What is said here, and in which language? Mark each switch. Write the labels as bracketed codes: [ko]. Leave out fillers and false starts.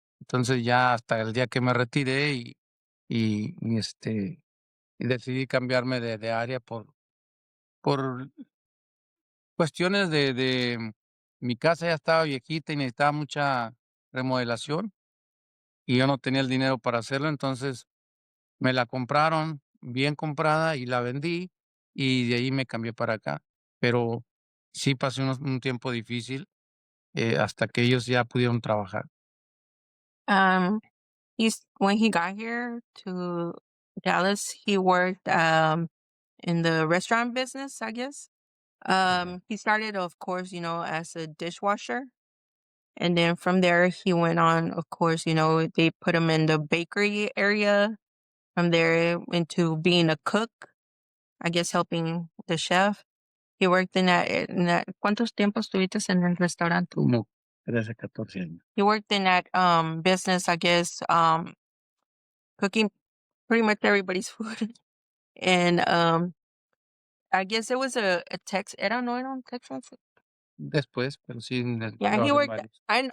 [es] Entonces, ya hasta el día que me retiré y decidí cambiarme de área por cuestiones de mi casa ya estaba viejita y necesitaba mucha remodelación. Y yo no tenía el dinero para hacerlo, entonces me la compraron bien comprada y la vendí, y de ahí me cambié para acá. Pero sí pasé un tiempo difícil, hasta que ellos ya pudieron trabajar. [en] Um, when he got here to Dallas, he worked in the restaurant business, I guess. He started, of course, as a dishwasher. And then from there, he went on, of course, they put him in the bakery area. From there into being a cook, I guess helping the chef. He worked [es] ¿cuántos tiempos tuviste en el restaurante? Como 13, 14 años. [en] He worked in that business, I guess, cooking pretty much everybody's food. And I guess it was a Tex, [es] era un Texas. Después, pero sí, [en] Yeah, he [es] trabajé en [en] worked. [es] varios.